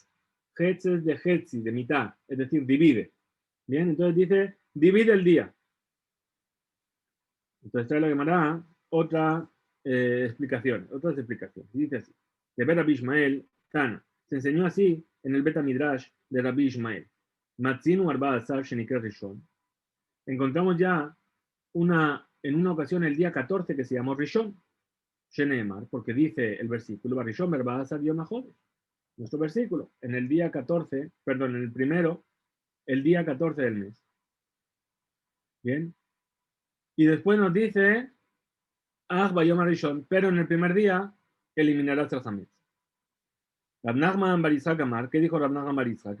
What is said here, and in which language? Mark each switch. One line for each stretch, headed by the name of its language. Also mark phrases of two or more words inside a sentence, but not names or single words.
Spanish: Hetz es de Hetzi, de mitad, es decir, divide. Bien, entonces dice, divide el día. Entonces trae la Gemara otras explicaciones. Dice así, de Rabbi Ishmael, Tana, se enseñó así en el
Hebrew: בית מדרש
Spanish: de Rabbi Ishmael.
Hebrew: מצינו ארבעה עשר שנקרא ראשון.
Spanish: Encontramos ya en una ocasión el día 14 que se llamó Rishon, Sheneemar, porque dice el versículo,
Hebrew: בראשון ארבעה עשר יום החודש.
Spanish: Nuestro versículo, en el día 14, perdón, en el primero, el día 14 del mes. Bien. Y después nos dice,
Hebrew: ביום הראשון,
Spanish: pero en el primer día eliminarás el hametz. Rab Nachman bar Yitzhak Amar, ¿qué dijo Rab Nachman bar Yitzhak?